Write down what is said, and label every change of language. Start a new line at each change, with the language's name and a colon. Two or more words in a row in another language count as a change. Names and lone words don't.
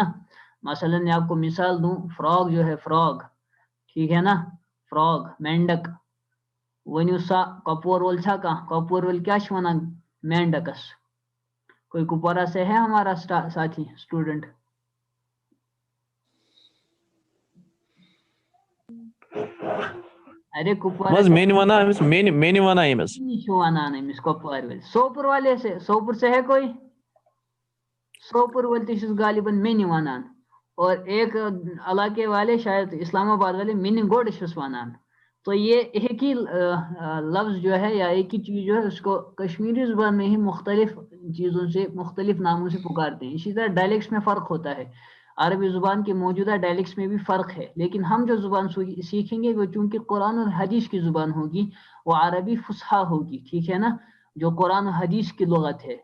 Urdu: مثلا میں آپ کو مثال دوں، فراگ جو ہے فراگ، ٹھیک ہے نا، فراگ مینڈک،
Kashmiri: ونیو سا کپور ول چھا کا کپور ول کیا ونان مینڈکس.
Urdu: کوئی کپوارہ سے ہے ہمارا ساتھی اسٹوڈنٹ؟ ارے کپوارہ
Kashmiri: مز مین ونا امس مین ونا امس ونان امس کپوار ول.
Urdu: سوپور والے سے، سوپور سے ہے کوئی؟
Kashmiri: سوپور ول تہ غالباً مین ونان،
Urdu: اور ایک علاقے والے شاید اسلام آباد والے
Kashmiri: مین گوڈ ونان.
Urdu: تو یہ ایک ہی لفظ جو ہے یا ایک ہی چیز جو ہے اس کو کشمیری زبان میں ہی مختلف چیزوں سے مختلف ناموں سے پکارتے ہیں. اسی طرح ڈائلیکٹس میں فرق ہوتا ہے، عربی زبان کے موجودہ ڈائلیکٹس میں بھی فرق ہے، لیکن ہم جو زبان سیکھیں گے وہ چونکہ قرآن اور حدیث کی زبان ہوگی، وہ عربی فصحا ہوگی، ٹھیک ہے نا، جو قرآن و حدیث کی لغت ہے.